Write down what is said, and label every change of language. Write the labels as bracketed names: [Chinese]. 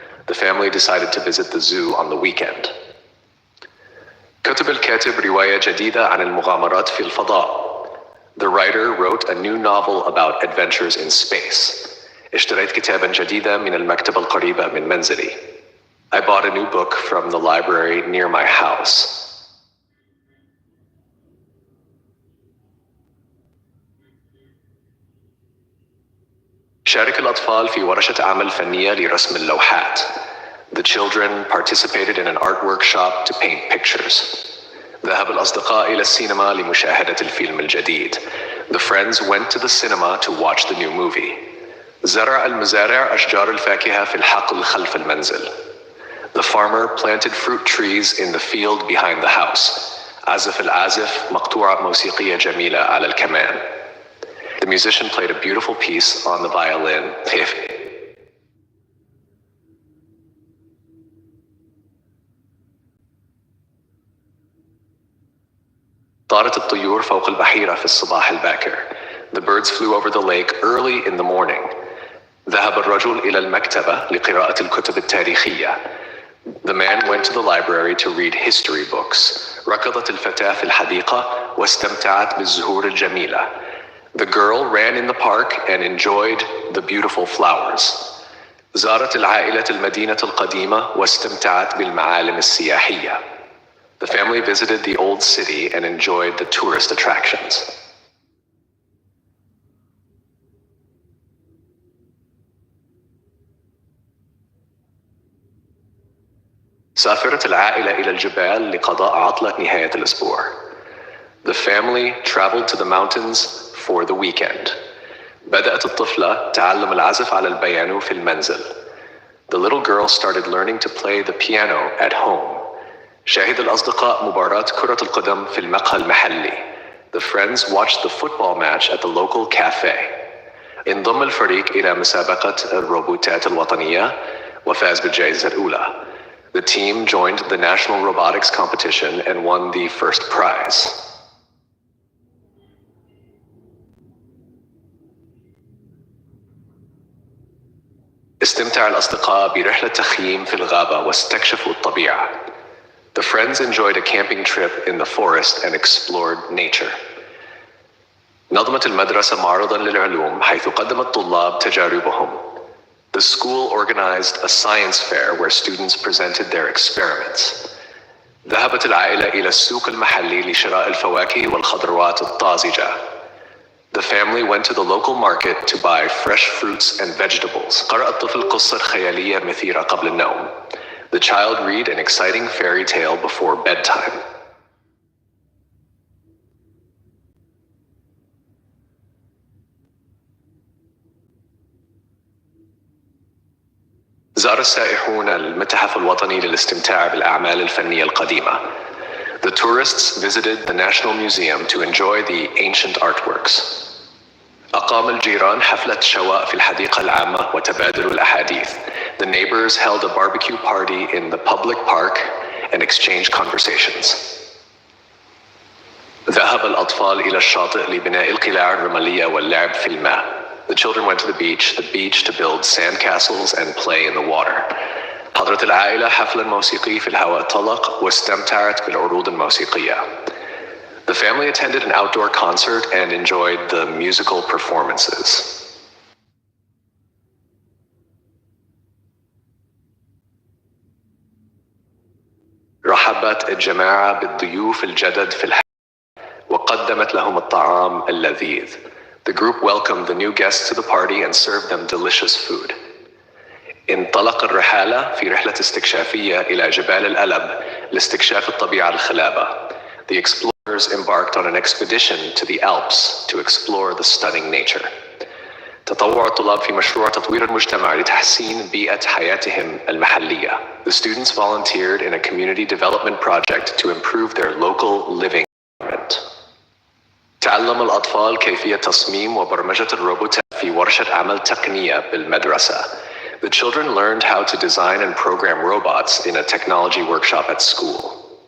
[English] The family decided to visit the zoo on the weekend. [Arabic] كتب الكاتب رواية جديدة عن المغامرات في الفضاء. [English] The writer wrote a new novel about adventures in space. [Arabic] اشتريت كتابا جديدا من المكتبة القريبة من منزلي. [English] I bought a new book from the library near my house. [Arabic] شارك الأطفال في ورشة عمل فنية لرسم اللوحات. [English] The children participated in an art workshop to paint pictures. [Arabic] ذهب الأصدقاء إلى السينما لمشاهدة الفيلم الجديد. [English] The friends went to the cinema to watch the new movie. [Arabic] زرع المزارع أشجار الفاكهة في الحقل خلف المنزل. [English] The farmer planted fruit trees in the field behind the house. [Arabic] عزف العازف مقطوعة موسيقية جميلة على الكمان. [English] The musician played a beautiful piece on the violin. [Arabic] طارت الطيور فوق البحيرة في الصباح الباكر. [English] The birds flew over the lake early in the morning. [Arabic] ذهب الرجل إلى المكتبة لقراءة الكتب التاريخية. [English] The man went to the library to read history books. [Arabic] ركضت الفتاة في الحديقة واستمتعت بالزهور الجميلة. [English] The girl ran in the park and enjoyed the beautiful flowers. [Arabic] زارت العائلة المدينة القديمة واستمتعت بالمعالم السياحية. [English] The family visited the old city and enjoyed the tourist attractions. [Arabic] سافرت العائلة إلى الجبال لقضاء عطلة نهاية الأسبوع. [English] The family traveled to the mountains for the weekend. [Arabic] بدأت الطفلة تعلم العزف على البيانو في المنزل. [English] The little girl started learning to play the piano at home. [Arabic] شاهد الأصدقاء مباراة كرة القدم في المقهى المحلي. [English] The friends watched the football match at the local cafe. [Arabic] انضم الفريق إلى مسابقة الروبوتات الوطنية وفاز بالجائزة الأولى. [English] The team joined the national robotics competition and won the first prize. [Arabic] استمتع الأصدقاء برحلة تخييم في الغابة واستكشفوا الطبيعة. [English] The friends enjoyed a camping trip in the forest and explored nature. [Arabic] نظمت المدرسة معرضاً للعلوم حيث قدم الطلاب تجاربهم. [English] The school organized a science fair where students presented their experiments. [Arabic] ذهبت العائلة إلى السوق المحلي لشراء الفواكه والخضروات الطازجة. [English] The family went to the local market to buy fresh fruits and vegetables. [Arabic] قرأ الطفل قصة خيالية مثيرة قبل النوم. [English] The child read an exciting fairy tale before bedtime. [Arabic] زار السائحون المتحف الوطني للاستمتاع بالأعمال الفنية القديمة. [English] The tourists visited the National Museum to enjoy the ancient artworks. [Arabic] أقام الجيران حفلة شواء في الحديقة العامة وتبادلوا الأحاديث. [English] The neighbors held a barbecue party in the public park and exchanged conversations. [Arabic] ذهب الأطفال إلى الشاطئ لبناء القلاع الرملية واللعب في الماء. [English] The children went to the beach to build sandcastles and play in the water. [Arabic] حضرت العائلة حفلاً موسيقي في الهواء الطلق واستمتعت بالعروض الموسيقية. [English] The family attended an outdoor concert and enjoyed the musical performances. [Arabic] رحبت الجماعة بالضيوف الجدد في الحياة وقدمت لهم الطعام اللذيذ. [English] The group welcomed the new guests to the party and served them delicious food. [Arabic] انطلق الرحالة في رحلة استكشافية إلى جبال الألب لاستكشاف الطبيعة الخلابة. [English] The explorers embarked on an expedition to the Alps to explore the stunning nature. [Arabic] تطوع الطلاب في مشروع تطوير المجتمع لتحسين بيئة حياتهم المحلية. [English] The students volunteered in a community development project to improve their local living environment. [Arabic] تعلم الأطفال كيفية تصميم وبرمجة الروبوتات في ورشة عمل تقنية بالمدرسة. [English] The children learned how to design and program robots in a technology workshop at school.